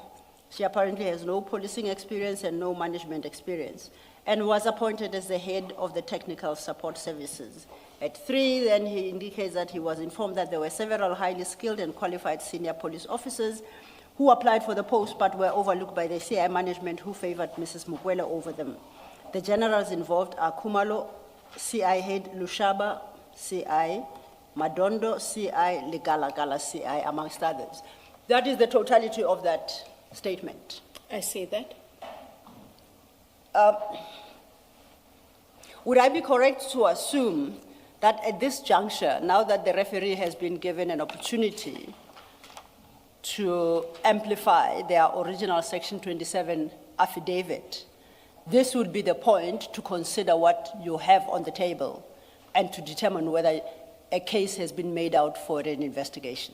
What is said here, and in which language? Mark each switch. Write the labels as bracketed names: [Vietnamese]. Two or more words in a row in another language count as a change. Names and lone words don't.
[English] She apparently has no policing experience and no management experience, and was appointed as the head of the technical support services. At 3, then he indicates that he was informed that there were several highly skilled and qualified senior police officers who applied for the post but were overlooked by the CI management, who favored Mrs. Mukwela over them. The generals involved are Kumalo, CI head, Lushaba, CI, Madondo, CI, Legalagala, CI, amongst others. That is the totality of that statement. I see that. Would I be correct to assume that at this juncture, now that the referee has been given an opportunity to amplify their original Section 27 affidavit, this would be the point to consider what you have on the table and to determine whether a case has been made out for an investigation?